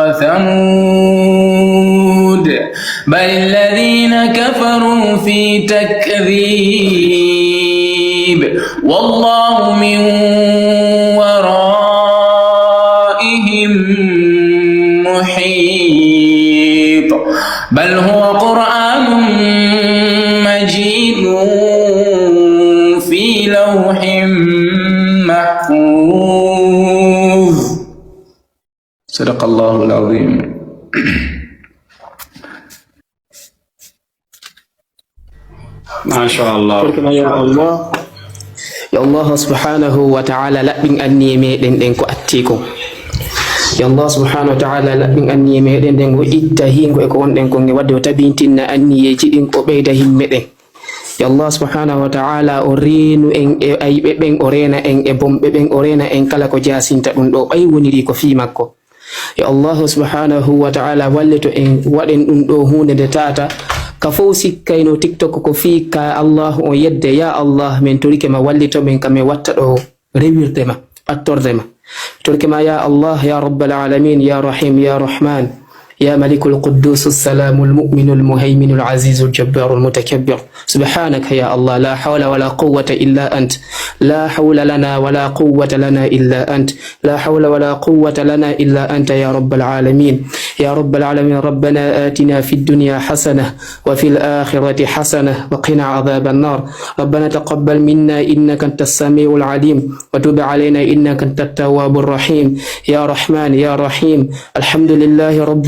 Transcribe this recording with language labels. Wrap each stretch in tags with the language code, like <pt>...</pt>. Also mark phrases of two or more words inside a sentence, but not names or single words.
<ar>وثمود بل الذين كفروا في تكذيب والله من ورائهم محيط بل هو قرآن مجيد في لوح محفوظ. صدق الله العظيم. ما شاء الله.</ar> <ff>Ya Allah</ff> <ar>سبحانه وتعالى</ar> <ff>laɓɓin anniye meɗen ɗen ko attiko. Ya Allah</ff> <ar>سبحانه وتعالى</ar> <ff>laɓɓin anniye meɗen ɗen o itta hingo e ko wonɗen kon e wadde o tabintinna anniyeji ɗin o ɓeyda himɓe ɗen. Ya Allah</ff> <ar>سبحانه وتعالى</ar> <ff>o reenu en e ayɓe ɓen o reena en e bomɓe ɓen o reena en kala ko jasinta ɗum ɗo ɓay woniri ko fi makko. Ya Allah</ff> <ar>سبحانه وتعالى</ar> <ff>wallito en waɗen ɗum ɗo hunde nde tata ka fof sikkayno TikTok ko fi ka Allah o yedde</ff> <ar>يا الله</ar> <ff>min turike ma wallito men kam watta ɗo rewirde ma attorde ma turike ma</ff> <ar>يا الله يا رب العالمين يا رحيم يا رحمن يا ملك القدوس السلام المؤمن المهيمن العزيز الجبار المتكبر سبحانك يا الله لا حول ولا قوة إلا أنت لا حول لنا ولا قوة لنا إلا أنت لا حول ولا قوة لنا إلا أنت يا رب العالمين يا رب العالمين ربنا آتنا في الدنيا حسنة وفي الآخرة حسنة وقنا عذاب النار ربنا تقبل منا إنك أنت السميع العليم وتب علينا إنك أنت التواب الرحيم يا رحمن يا رحيم الحمد لله رب العالمين</ar>